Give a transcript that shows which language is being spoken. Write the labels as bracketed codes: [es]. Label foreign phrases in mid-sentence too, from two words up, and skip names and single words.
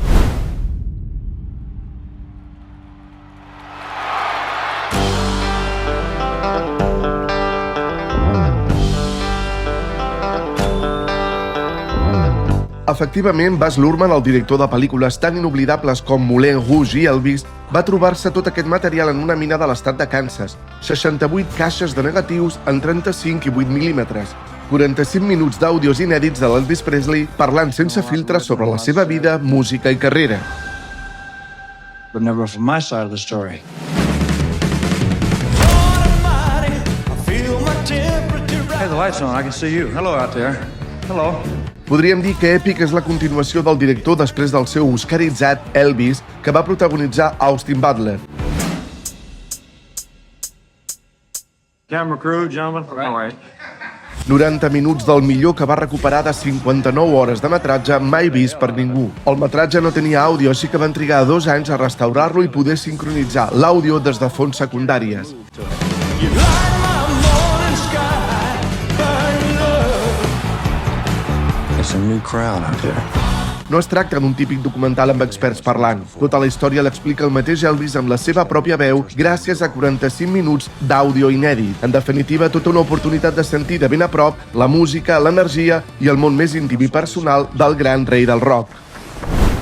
[ca] Efectivament, Baz Luhrmann, el director de pel·lícules tan inoblidables com Moulin Rouge i Elvis, va trobar-se tot aquest material en una mina de l'estat de Kansas, 68 caixes de negatius en 35 i 8 mil·límetres, 45 minuts d'àudios inèdits de l'Elvis Presley parlant sense filtres sobre la seva vida, música i carrera. [en] But never from my side of the story. Hey, the light's on. I can see you. Hello out there. Hello. [ca] Podríem dir que Epic és la continuació del director després del seu oscaritzat Elvis, que va protagonitzar Austin Butler. [en] Camera crew, gentlemen. All right. [ca] 90 minuts del millor que va recuperar de 59 hores de metratge mai vist per ningú. El metratge no tenia àudio, així que van trigar 2 anys a restaurar-lo i poder sincronitzar l'àudio des de fonts secundàries. [en] It's a new crowd out there. [ca] No es tracta d'un típic documental amb experts parlant. Tota la història l'explica el mateix Elvis amb la seva pròpia veu gràcies a 45 minuts d'àudio inèdit. En definitiva, tota una oportunitat de sentir de ben a prop la música, l'energia i el món més íntim i personal del gran rei del rock.